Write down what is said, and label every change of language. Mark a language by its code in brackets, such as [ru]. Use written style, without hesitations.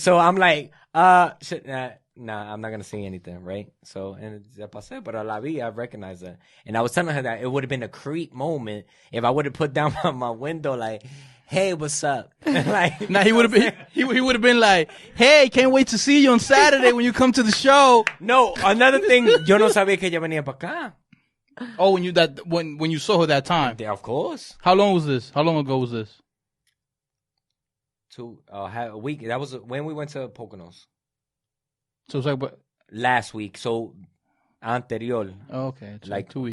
[en] So I'm like, shit, nah, I'm not gonna say anything, right? So, and [es] ya pasé, [en] but [es] la vi, [en] I recognized her. And I was telling her that it would have been a creep moment if I would have put down my window like, hey, what's up? Like, Now he would have been he would have been like, "Hey, can't wait to see you on Saturday when you come to the show." no, another thing, [es] yo no sabía que ella venía para acá. [en] Oh, when you saw her that time. Yeah, of course. How long was this? How long ago was this? A week. That was when we went to Poconos. So it's like, but Last week. So, anterior. oh, okay, it's Like, 2 weeks.